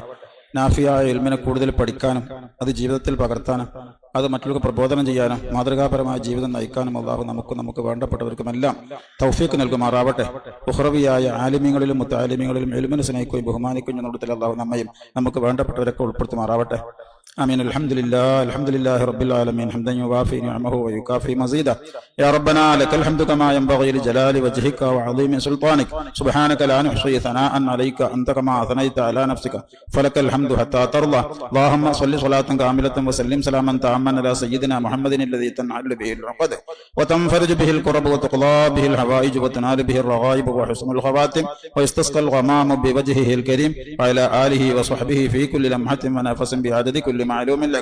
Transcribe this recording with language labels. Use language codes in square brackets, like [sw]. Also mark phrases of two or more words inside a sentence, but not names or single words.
[ml] നാഫിയായ ഇൽമിനെ കൂടുതൽ പഠിക്കാനും അത് ജീവിതത്തിൽ പകർത്താനും അത് മറ്റുള്ളവർക്ക് പ്രബോധനം ചെയ്യാനും മാതൃകാപരമായ ജീവിതം നയിക്കാനും അല്ലാഹു നമുക്ക് വേണ്ടപ്പെട്ടവർക്കുമെല്ലാം തൗഫീഖ് നൽകുമാറാവട്ടെ. ഉഖ്റവിയായ ആലിമീങ്ങളിലും മുത്തആലിമീങ്ങളിലും ഇൽമിനെ സ്നേഹിക്കുകയും ബഹുമാനിക്കുകയും ചെയ്യുന്ന അല്ലാഹു നമ്മയും നമുക്ക് വേണ്ടപ്പെട്ടവരൊക്കെ ഉൾപ്പെടുത്തുമാറാവട്ടെ. [ar] آمين. الحمد لله رب العالمين حمدا يوافي نعمه ويكافي مزيدا. يا ربنا لك الحمد كما ينبغي لجلال وجهك وعظيم سلطانك. سبحانك لا نحصي ثناء عليك أنت كما أثنيت على نفسك فلك الحمد حتى ترضى. اللهم صل صلاة كاملة وسلم سلاما تاما على سيدنا محمد الذي تنحل به العقد وتنفرج به الكرب وتقضى به الحوائج وتنال به الرغائب وحسن الخواتم ويستسقى الغمام بوجهه الكريم وعلى آله وصحبه في كل لمحة ونفس بعدد كل معلوم لك.